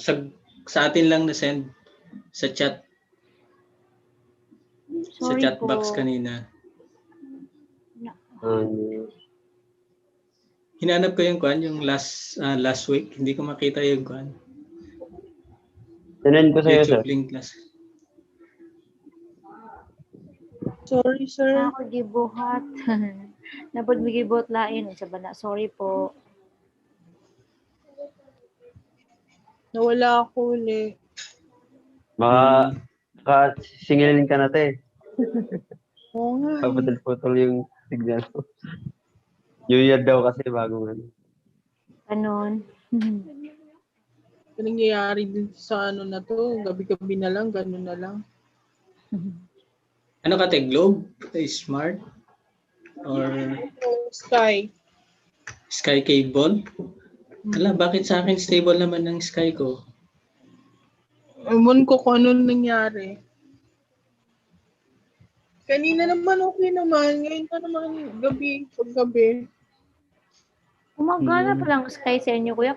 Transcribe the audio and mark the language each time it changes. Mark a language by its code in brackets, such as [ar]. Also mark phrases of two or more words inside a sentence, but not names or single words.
[tl] Sa atin lang na-send. Sa chat. Sa Sorry chat po. box kanina. Hinanap ko yung kuan, yung last week. Hindi ko makita yung kuan. Sinend ko sa'yo sir. YouTube [en] link class. Sorry, sir. [ceb] Ako gibuhat. Napod mi gibuhat lain sa bana. [tl] Sorry po. Nawala ako uli. Baka singilin ka na, te. Oo nga eh. Paputol-putol yung signal ko. New Year daw kasi bagong ano. Ganon. Ano nangyayari din sa ano na to? Gabi-gabi na lang, gano'n na lang. Ano ka, te? Globe? Smart? Or Sky. Sky cable? Ala, bakit sa akin stable naman ng Sky ko? Ewan ko kung ano nangyari. Kanina naman okay naman. Ngayon pa naman paggabi. Gumagana pa lang Sky sa inyo, kuya.